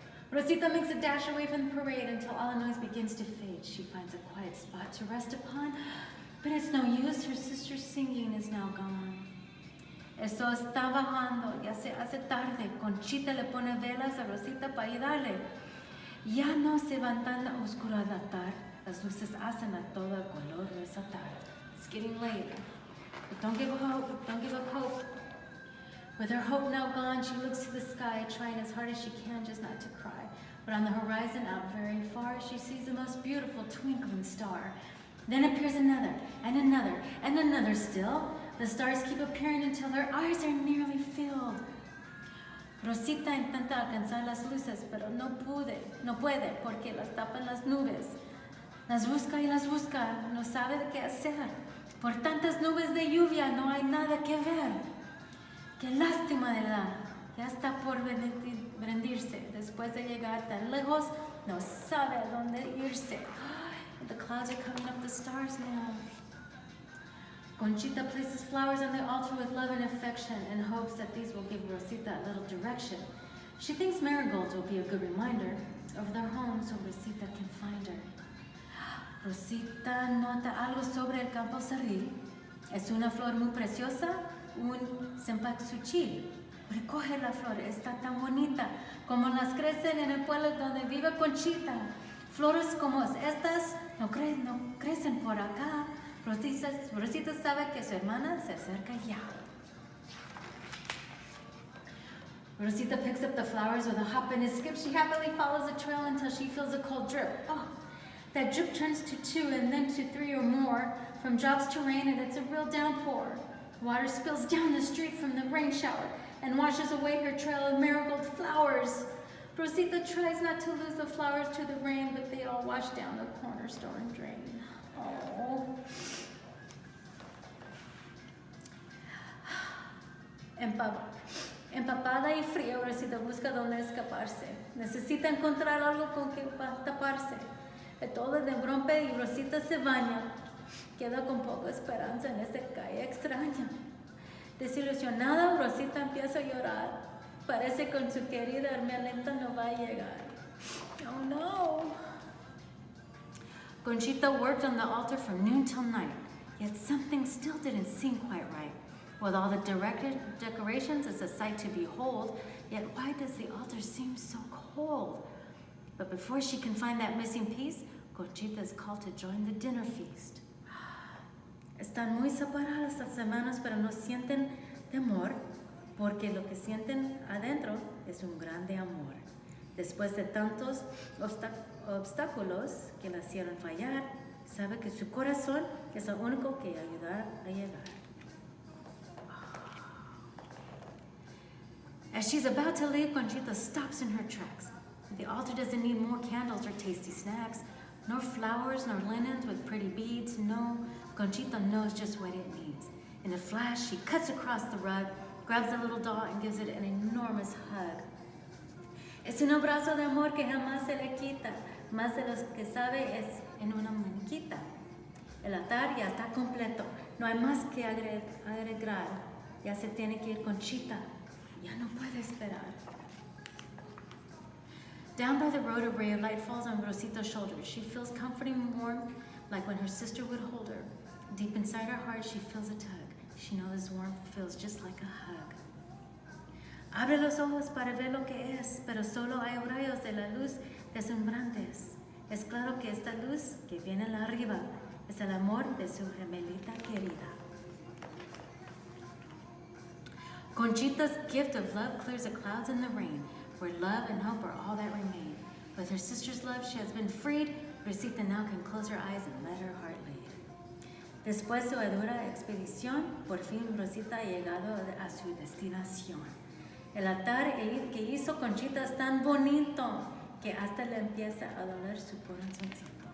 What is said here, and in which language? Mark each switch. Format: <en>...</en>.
<en>Rosita makes a dash away from the parade until all the noise begins to fade. She finds a quiet spot to rest upon, but it's no use, her sister's singing is now gone.</en> <es>El sol está bajando, ya se hace tarde. Conchita le pone velas a Rosita para ayudarle. Ya no se van tan oscuro al altar, las luces hacen a todo el color resaltar.</es> <en>It's getting late, but don't give up hope. With her hope now gone, she looks to the sky, trying as hard as she can just not to cry. But on the horizon, out very far, she sees the most beautiful twinkling star. Then appears another, and another, and another still. The stars keep appearing until her eyes are nearly filled.</en> <es>Rosita intenta alcanzar las luces, pero no puede, porque las tapan las nubes. Las busca y las busca, no sabe de qué hacer. Por tantas nubes de lluvia no hay nada que ver. Qué lástima de verdad, ya está por rendirse. Después de llegar tan lejos, no sabe a dónde irse.</es> <en>The clouds are coming up the stars now. Conchita places flowers on the altar with love and affection and hopes that these will give Rosita a little direction. She thinks marigolds will be a good reminder of their home so Rosita can find her.</en> <es>Rosita nota algo sobre el campo cerril. Es una flor muy preciosa, un cempasúchil. Recoge la flor, está tan bonita como las crecen en el pueblo donde vive Conchita. Flores como estas no crecen por acá. Rosita sabe que su hermana se acerca ya.</es> <en>Rosita picks up the flowers with a hop and a skip. She happily follows the trail until she feels a cold drip. Oh, that drip turns to 2 and then to 3 or more. From drops to rain, and it's a real downpour. Water spills down the street from the rain shower and washes away her trail of marigold flowers. Rosita tries not to lose the flowers to the rain, but they all wash down the cornerstone drain. Oh.</en> <es>Empapada y fría, Rosita busca dónde escaparse. Necesita encontrar algo con que taparse. Todo de rompe y Rosita se baña. Queda con poca esperanza en esta calle extraña. Desilusionada, Rosita empieza a llorar. Parece que con su querida hermanita no va a llegar.</es> <en>Oh no. Conchita worked on the altar from noon till night, yet something still didn't seem quite right. With all the decorations, it's a sight to behold, yet why does the altar seem so cold? But before she can find that missing piece, Conchita is called to join the dinner feast.</en> <es>Están muy separadas las hermanas, pero no sienten temor, porque lo que sienten adentro es un grande amor. Después de tantos obstáculos que la hicieron fallar, sabe que su corazón es lo único que ayuda a llegar.</es> <en>As she's about to leave, Conchita stops in her tracks. The altar doesn't need more candles or tasty snacks, nor flowers, nor linens with pretty beads. No, Conchita knows just what it needs. In a flash, she cuts across the rug, grabs the little doll, and gives it an enormous hug.</en> <es>Es un abrazo de amor que jamás se le quita, más de los que sabe es en una maniquita. El altar ya está completo, no hay más que agregar. Ya se tiene que ir Conchita, ya no puede esperar.</es> <en>Down by the road, a ray of light falls on Rosita's shoulder. She feels comforting warmth, like when her sister would hold her. Deep inside her heart, she feels a tug. She knows this warmth feels just like a hug.</en> <es>Abre los ojos para ver lo que es, pero solo hay rayos de la luz deslumbrantes. Es claro que esta luz que viene de arriba es el amor de su gemelita querida.</es> <en>Conchita's gift of love clears the clouds and the rain, where love and hope are all that remain. With her sister's love, she has been freed. Rosita now can close her eyes and let her heart lead.</en> <es>Después de una dura expedición, por fin Rosita ha llegado a su destinación. El altar que hizo Conchita es tan bonito que hasta le empieza a doler su corazoncito.</es>